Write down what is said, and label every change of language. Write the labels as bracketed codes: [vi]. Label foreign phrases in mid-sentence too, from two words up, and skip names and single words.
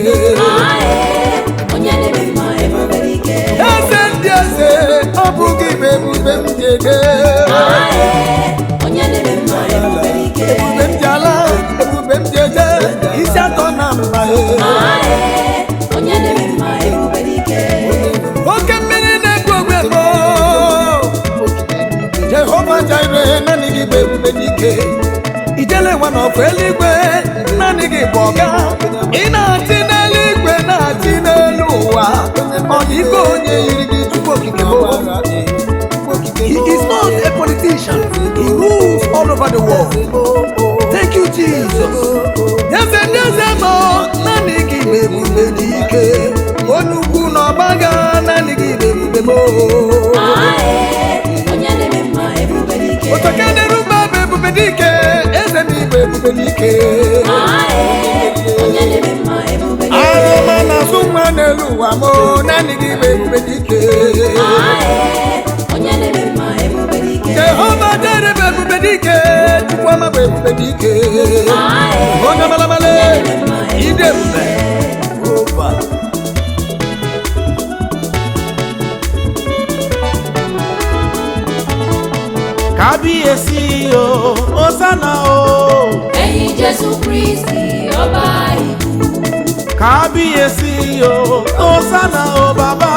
[ig] eze ndị eze ọ bụ gị bụ ebube m ji ege ebube m ji ala ebube m ji eje isi atọ na mba Jehova Jireh, naanị gị bụ ebube dike. Ijele nwa n'ọfọ eluigwe, naanị gị bụ ọga. Ị na-achị n'eluigwe, na-achị n'elu ụwa. Ọ dị ike onye yiri gị Chukwu okike bụ. [en] He is not a politician. He rules all over the world. Thank you, Jesus. [ig] Eze ndị eze nọ, naanị gị bụ ebube dike. Onye ukwu n'ọgbaga, naanị gị bụ ebube mo. Otokene rumba bụ ebube dike. Eze m bụ ebube dike. Arụma na-azụ nwa n'elu ụwa mo, naanị gị bụ ebube dike. Jehova Jireh bụ ebube dike. Chukwuma bụ ebube dike. Onye malamale, ide ebube. [yo] Kábíyèsí o, Hosanna o. Ẹ̀yin Jésù Kristi ọba ìlú. Kábíyèsí o, Hosanna o bàbá.